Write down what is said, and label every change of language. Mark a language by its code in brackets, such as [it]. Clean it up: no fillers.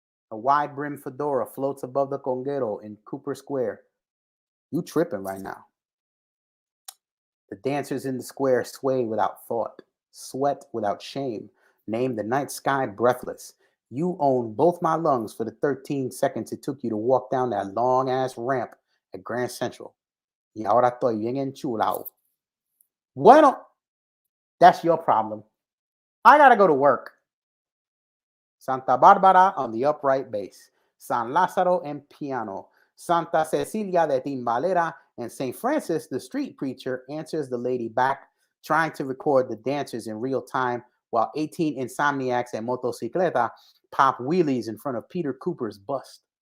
[en] A wide brimmed fedora floats above the conguero in Cooper Square. You tripping right now. The dancers in the square sway without thought, sweat without shame, name the night sky breathless. You own both my lungs for the 13 seconds it took you to walk down that long ass ramp at Grand Central. [es] Y ahora estoy bien enchulado. Bueno, [en] that's your problem. I gotta go to work. Santa Barbara on the upright bass, San Lázaro [es] en piano, [en] Santa Cecilia [es] de timbalera, [en] and St. Francis, the street preacher, answers the lady back, trying to record the dancers in real time while 18 insomniacs and motocicleta pop wheelies in front of Peter Cooper's bust.